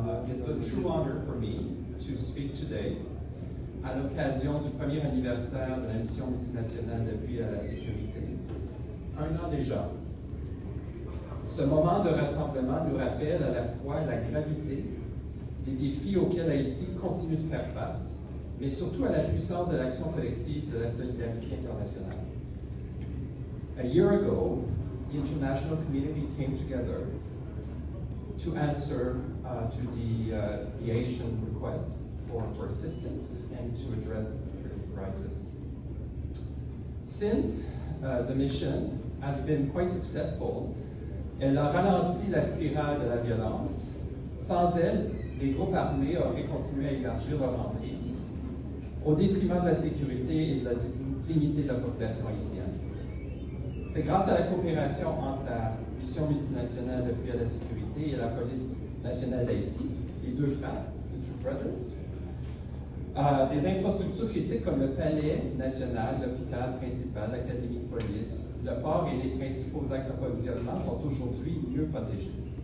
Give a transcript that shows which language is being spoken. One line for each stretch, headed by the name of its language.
English: It's a true honor for me to speak today
French: à l'occasion du premier anniversaire de la mission multinationale d'appui à la sécurité. Un an déjà. Ce moment de rassemblement nous rappelle à la fois la gravité des défis auxquels Haïti continue de faire face, mais surtout à la puissance de l'action collective de la solidarité internationale.
English: A year ago, the international community came together to answer to the Haitian request for assistance and to address the security crisis. Since the mission has been quite successful,
French: elle a ralenti la spirale de la violence. Sans elle, les groupes armés auraient continué à élargir leur emprise au détriment de la sécurité et de la dignité de la population haïtienne. C'est grâce à la coopération entre la mission multinationale d'appui à la sécurité et la police nationale d'Haïti, les deux frères,
English: the two brothers,
French: des infrastructures critiques comme le palais national, l'hôpital principal, l'académie de police, le port et les principaux axes d'approvisionnement sont aujourd'hui mieux protégés.